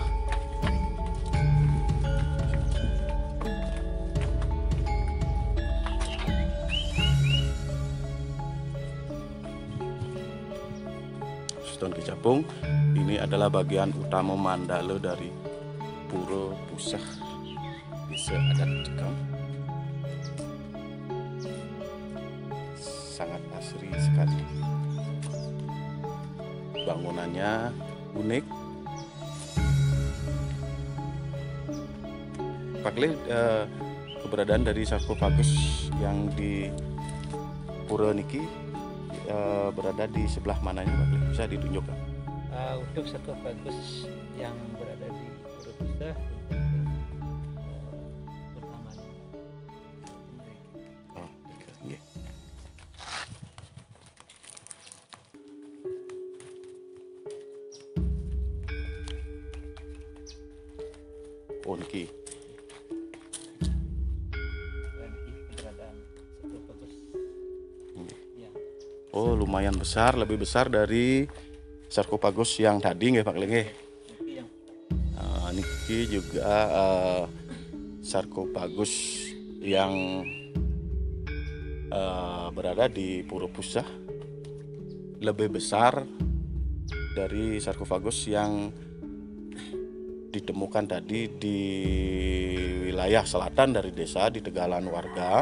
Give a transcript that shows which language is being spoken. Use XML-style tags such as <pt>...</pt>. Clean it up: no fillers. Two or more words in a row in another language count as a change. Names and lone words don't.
<id>Stone Kicapung ini adalah bagian utama mandala dari pura pusah desa adat Cekang. Sangat asri sekali. Bangunannya unik. Pak Le, keberadaan dari sarkofagus yang di pura niki berada di sebelah mananya Pak Le? Bisa ditunjukkan? Untuk sarkofagus yang berada di pura pusah pertamanya.</id> <ban>Oh, nggih. Oh, niki.</ban> <id>Dan ini keberadaan sarkofagus yang Oh, lumayan besar, lebih besar dari sarkofagus yang tadi nggih Pak Lenge. ini yang Niki juga sarkofagus yang berada di pura pusah lebih besar dari sarkofagus yang ditemukan tadi di wilayah selatan dari desa di Tegalan warga.</id>